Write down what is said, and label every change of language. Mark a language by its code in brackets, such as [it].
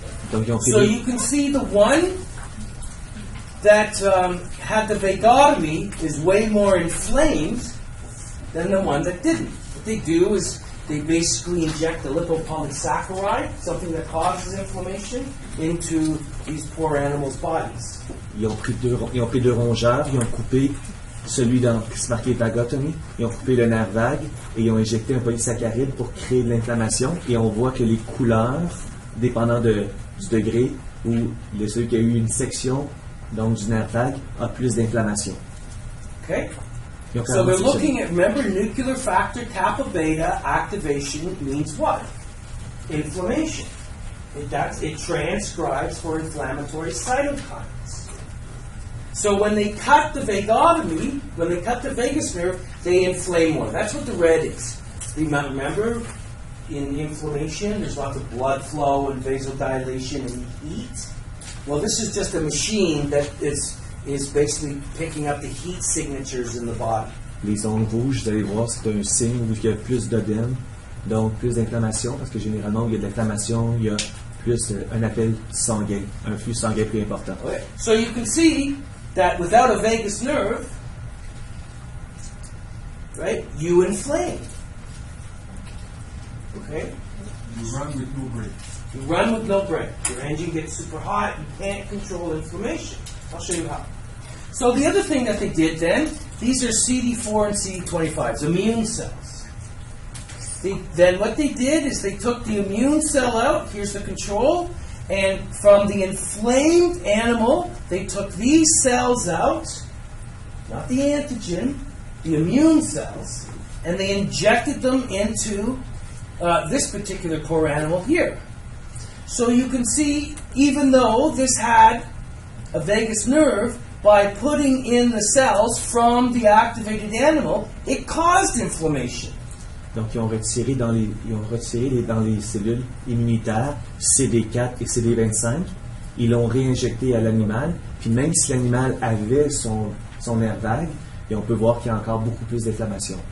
[en] So you can see the one that had the vagotomy is way more inflamed than the one that didn't. What they do is they basically inject a lipopolysaccharide, something that causes inflammation, into these poor animals' bodies. [fr] Ils ont pris deux rongeurs, ils ont coupé celui qui se marquait vagotomy, ils ont coupé le nerf vague et ils ont injecté un polysaccharide pour créer de l'inflammation. Et on voit que les couleurs, dépendant du degré où celui qui a eu une section donc du nerf vague a plus d'inflammation. [en] Okay. So we're looking at, remember, nuclear factor kappa beta activation means what? Inflammation. It transcribes for inflammatory cytokines. So when they cut the vagotomy, when they cut the vagus nerve, they inflame more. That's what the red is. Remember, in inflammation, there's lots of blood flow and vasodilation and heat. Well, this is just a machine that is basically picking up the heat signatures in the body. [fr] Les ondes rouges, vous allez voir, c'est un signe où il y a plus d'œdème, donc plus d'inflammation, parce que généralement, où il y a de l'inflammation, il y a plus un appel sanguin, un flux sanguin plus important. [en] Okay. So you can see that without a vagus nerve, right, you inflame. Okay? You run with no brake. You run with no brake. Your engine gets super hot. You can't control inflammation. I'll show you how. So the other thing that they did then, these are CD4 and CD25s, immune cells. Then what they did is they took the immune cell out, here's the control, and from the inflamed animal, they took these cells out, not the antigen, the immune cells, and they injected them into this particular poor animal here. So you can see, even though this had a vagus nerve, by putting in the cells from the activated animal, it caused inflammation. [fr] Donc, ils ont retiré dans les cellules immunitaires CD4 et CD25. Ils l'ont réinjecté à l'animal. Puis même si l'animal avait son nerf vague, et on peut voir qu'il y a encore beaucoup plus d'inflammation.